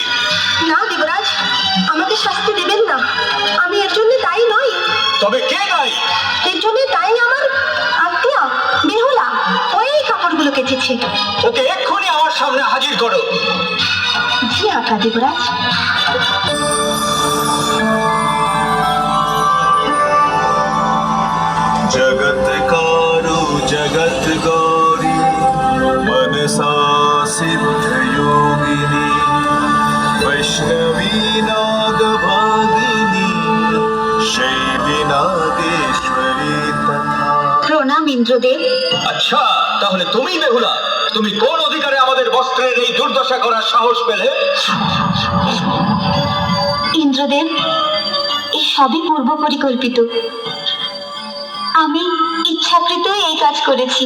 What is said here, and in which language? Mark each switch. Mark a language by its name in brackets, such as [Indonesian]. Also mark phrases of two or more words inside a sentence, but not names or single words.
[Bangla] না দেবরাজ, আমাকে শাস্তি দেবেন না। আমি এর জন্য দায়ী নই। তবে কে দায়ী? এর জন্য দায়ী আমার আত্মীয় বেহুলা। ওই কাপড়গুলো কেচেছে। ওকে এক্ষুনি আমার সামনে হাজির করো। জি আজ্ঞা দেবরাজ। [Sanskrit] जगत्कारु जगत् गौरी मनसा सिद्ध योगिनी वैष्णवी नाग भागिनी शैली नागेश्वरी तथा। [Bangla] প্রণাম ইন্দ্রদেব। আচ্ছা, তাহলে তুমি বেহুলা, তুমি কোন অধিকারে আমাদের বস্ত্রের এই দুর্দশা করার সাহস পেলে? ইন্দ্রদেব, এই সবই পূর্ব পরিকল্পিত। আমি ইচ্ছাকৃত এই কাজ করেছি।